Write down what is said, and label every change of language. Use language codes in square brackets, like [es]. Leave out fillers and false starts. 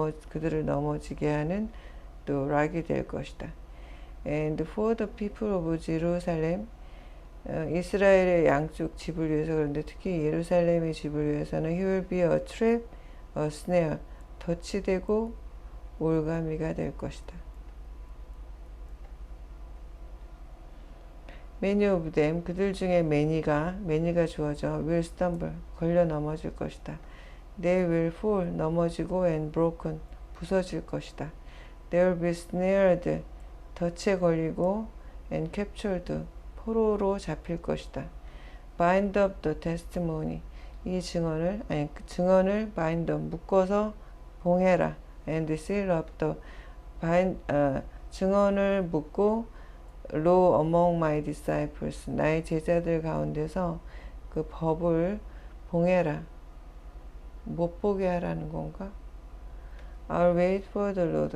[ko] 그들을 넘어지게 하는 또 rock이 될 것이다. [en] And for the people of Jerusalem, [ko] 이스라엘의 양쪽 집을 위해서, 그런데 특히 예루살렘의 집을 위해서는 [en] he will be a trap, a snare. [ko] 덫이되고 올가미가 될 것이다. [en] Many of them, [ko] 그들 중에 many가 주어져 [en] will stumble, [ko] 걸려 넘어질 것이다. [en] They will fall, [ko] 넘어지고 [en] and broken, [ko] 부서질 것이다. [en] They will be snared, [ko] 덫에 걸리고 [en] and captured, [ko] 포로로 잡힐 것이다. [en] Bind up the testimony, [ko] 이 증언을 [en] bind up, [ko] 묶어서 봉해라. [en] And seal up the [ko] 증언을 묶고 [en] law among my disciples, [ko] 나의 제자들 가운데서 그 법을 봉해라. 못 보게 하라는 건가? [en] I'll wait for the Lord.